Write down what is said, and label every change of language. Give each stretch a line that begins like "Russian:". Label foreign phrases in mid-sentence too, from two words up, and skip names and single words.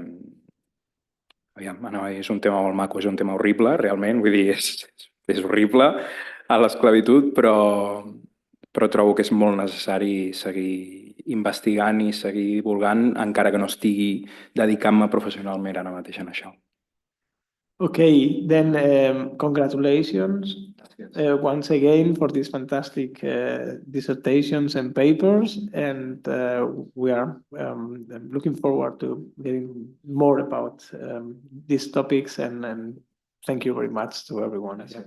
Catalan: és un tema molt maco, és un tema horrible, realment, vull dir, és horrible a l'esclavitud, però trobo que és molt necessari seguir investigant i seguir divulgant, encara que no estigui dedicant-me professionalment ara mateix en això.
English: Okay, then congratulations once again for these fantastic dissertations and papers, and we are looking forward to getting more about these topics, and thank you very much to everyone.